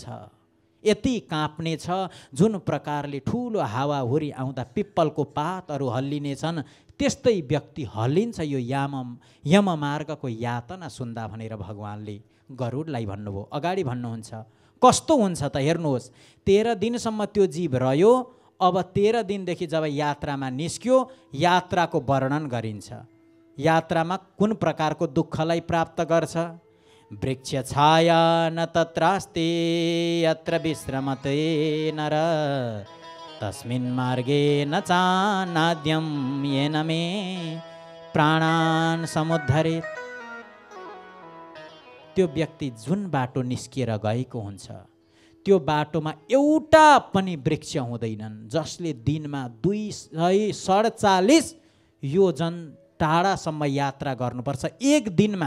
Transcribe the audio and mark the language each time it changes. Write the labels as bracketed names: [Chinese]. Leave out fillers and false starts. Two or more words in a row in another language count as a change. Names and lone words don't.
[Nepali] यति काँप्ने छ, जुन प्रकारले ठुलो हावाहुरी आउँदा पिप्पलको पातहरू हल्लिनेछन्, त्यस्तै व्यक्ति हल्लिन्छ यो यम मार्गको यातना सुन्दा भनेर भगवानले गरुडलाई भन्नुभयो। अगाडि भन्नुहुन्छ, कस्तो हुन्छ त हेर्नुहोस्, 13 दिनसम्म त्यो जीव रह्यो। अब 13 दिनदेखि जब यात्रामा निस्क्यो, यात्राको वर्णन गरिन्छ। यात्रामा कुन प्रकारको दुःखलाई प्राप्त गर्छ? [Sanskrit] वृक्ष छाया न तत्रास्ति यत्र विश्रमते नर, तस्मिन् मार्गे न चानाद्यं येन मे प्राणान् समुद्धरेत्। [Nepali] त्यो व्यक्ति जुन बाटो निस्किएर गएको हुन्छ, त्यो बाटोमा एउटा पनि वृक्ष हुँदैनन्, जसले दिनमा 247 योजन टाढासम्म यात्रा गर्नुपर्छ एक दिनमा।